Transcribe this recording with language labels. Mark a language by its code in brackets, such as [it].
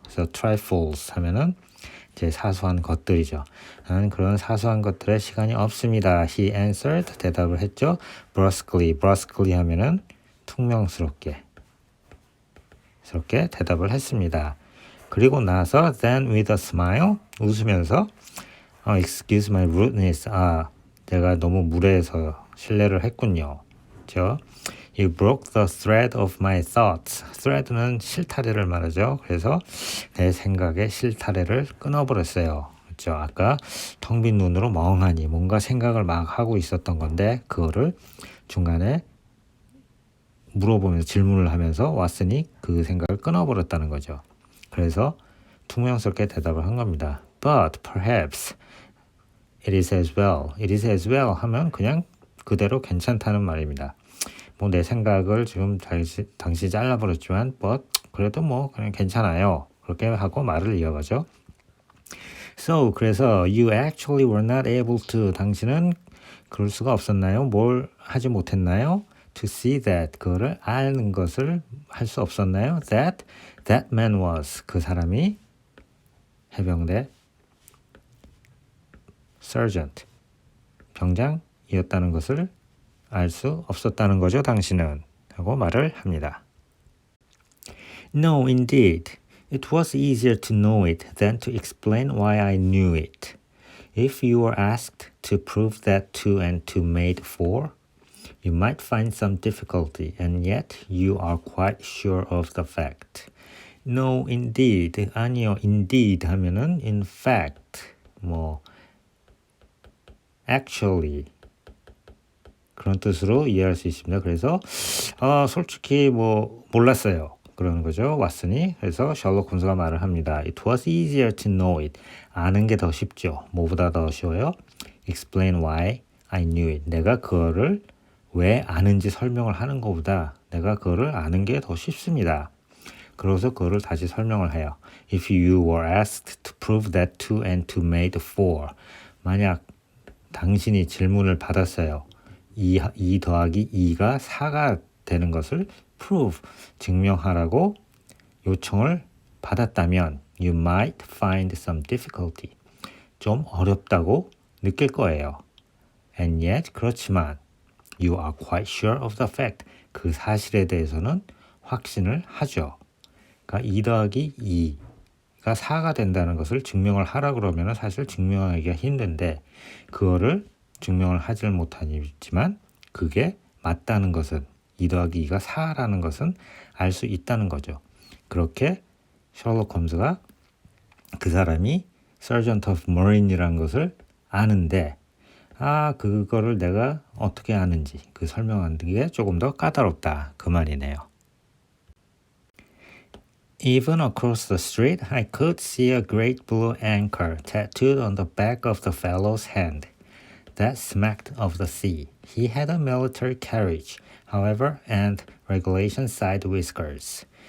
[ko] 그래서 trifles 하면은 이제 사소한 것들이죠. 나는 그런 사소한 것들에 시간이 없습니다. [en] He answered. [ko] 대답을 했죠. brusquely 하면은 퉁명스럽게 대답을 했습니다. [en] 그리고 나서 then with a smile [ko] 웃으면서 [en] excuse my rudeness. [ko] 내가 너무 무례해서 실례를 했군요. 그렇죠? [en] You broke the thread of my thoughts. [ko] thread는 실타래를 말하죠. 그래서 내 생각의 실타래를 끊어버렸어요. 그렇죠? 아까 텅 빈 눈으로 멍하니 뭔가 생각을 막 하고 있었던 건데 그거를 중간에 물어보면서 질문을 하면서 왔으니 그 생각을 끊어버렸다는 거죠. 그래서 퉁명스럽게 대답을 한 겁니다. [en] But perhaps it is as well. It is as well [ko] 하면 그냥 그대로 괜찮다는 말입니다. 뭐 내 생각을 지금 당시 잘라버렸지만 but 그래도 뭐 그냥 괜찮아요. 그렇게 하고 말을 이어가죠. [en] So [ko] 그래서 [en] you actually were not able to. [ko] 당신은 그럴 수가 없었나요? 뭘 하지 못했나요? [en] To see that. [ko] 그거를 아는 것을 할 수 없었나요? [en] That man was. [ko] 그 사람이 해병대 sergeant 병장이었다는 것을 알 수 없었다는 거죠. 당신은 하고 말을 합니다. [en] No, indeed. It was easier to know it than to explain why I knew it. If you were asked to prove that 2 and 2 made 4, you might find some difficulty, and yet you are quite sure of the fact. No, indeed. [ko] 아니요, indeed 하면은 in fact, 뭐 actually 그런 뜻으로 이해할 수 있습니다. 그래서 솔직히 뭐 몰랐어요. 그러는 거죠. 왔으니. 그래서 셜록 홈즈가 말을 합니다. [en] It was easier to know it. [ko] 아는 게 더 쉽죠. 뭐보다 더 쉬워요? [en] Explain why I knew it. [ko] 내가 그거를 왜 아는지 설명을 하는 것보다 내가 그거를 아는 게 더 쉽습니다. 그래서 그거를 다시 설명을 해요. [en] If you were asked to prove that 2 and 2 made 4. [ko] 만약 당신이 질문을 받았어요. 2 더하기 2가 4가 되는 것을 prove, 증명하라고 요청을 받았다면 [en] you might find some difficulty. [ko] 좀 어렵다고 느낄 거예요. [en] And yet, [ko] 그렇지만 [en] you are quite sure of the fact. [ko] 그 사실에 대해서는 확신을 하죠. 그러니까 2 더하기 2가 4가 된다는 것을 증명을 하라 그러면 사실 증명하기가 힘든데 그거를 증명을 하질 못하지만 그게 맞다는 것은 2 더하기 2가 4라는 것은 알 수 있다는 거죠. 그렇게 셜록 홈즈가 그 사람이 Sergeant of Marine이라는 것을 아는데 그거를 내가 어떻게 아는지 그 설명하는 게 조금 더 까다롭다 그 말이네요. [en] Even across the street, I could see a great blue anchor tattooed on the back of the fellow's hand. That smacked of the sea. He had a military carriage, however, and regulation side whiskers.